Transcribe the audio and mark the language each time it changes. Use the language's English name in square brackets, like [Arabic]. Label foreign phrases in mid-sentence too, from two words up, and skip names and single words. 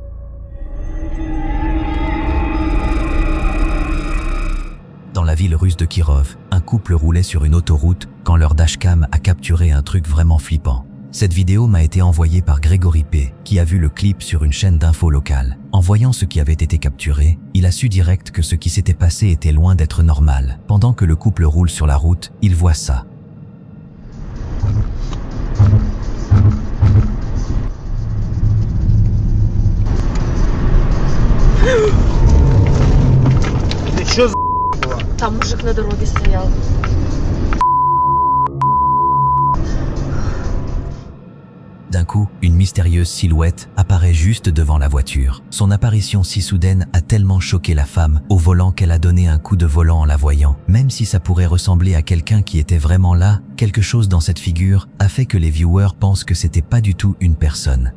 [French] Dans la ville russe de Kirov, un couple roulait sur une autoroute quand leur dashcam a capturé un truc vraiment flippant. Cette vidéo m'a été envoyée par Grégory P, qui a vu le clip sur une chaîne d'info locale. En voyant ce qui avait été capturé, il a su direct que ce qui s'était passé était loin d'être normal. Pendant que le couple roule sur la route, il voit ça. [Russian] Там мужик на дороге стоял. [French] D'un coup, une mystérieuse silhouette apparaît juste devant la voiture. Son apparition si soudaine a tellement choqué la femme au volant qu'elle a donné un coup de volant en la voyant. Même si ça pourrait ressembler à quelqu'un qui était vraiment là, quelque chose dans cette figure a fait que les viewers pensent que c'était pas du tout une personne.